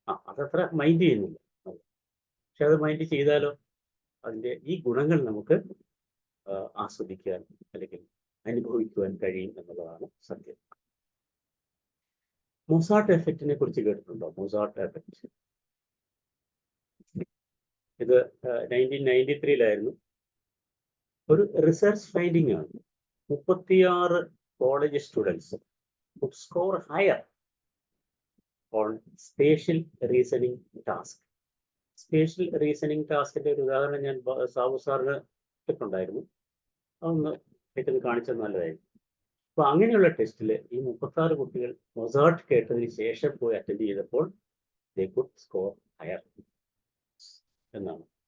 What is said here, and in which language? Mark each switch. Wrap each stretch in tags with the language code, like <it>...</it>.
<ml>അതത്ര മൈൻഡ് ചെയ്യുന്നില്ല. പക്ഷെ അത് മൈൻഡ് ചെയ്താലോ അതിൻ്റെ ഈ ഗുണങ്ങൾ നമുക്ക് ആസ്വദിക്കാൻ അല്ലെങ്കിൽ അനുഭവിക്കുവാൻ കഴിയും എന്നുള്ളതാണ് സത്യം. മൊസാർട്ട് എഫക്റ്റിനെ കുറിച്ച് കേട്ടിട്ടുണ്ടോ? മൊസാർട്ട് എഫക്റ്റ് ഇത് 1993 ഒരു റിസർച്ച് ഫൈൻഡിങ് ആണ്.</ml> <en>36 college students would score higher on spatial reasoning task.</en> <ml>Spatial reasoning ടാസ്കിന്റെ ഒരു ഉദാഹരണം ഞാൻ സാബു സാറിന് ഇട്ടിട്ടുണ്ടായിരുന്നു. അതൊന്ന് ഏറ്റവും കാണിച്ചത് നല്ലതായിരുന്നു. അപ്പൊ അങ്ങനെയുള്ള ടെസ്റ്റിൽ ഈ 36 കുട്ടികൾ മൊസാർട്ട് കേട്ടതിന് ശേഷം പോയി അറ്റൻഡ് ചെയ്തപ്പോൾ</ml> <en>they could score higher</en> <ml>എന്നാണ്.</ml>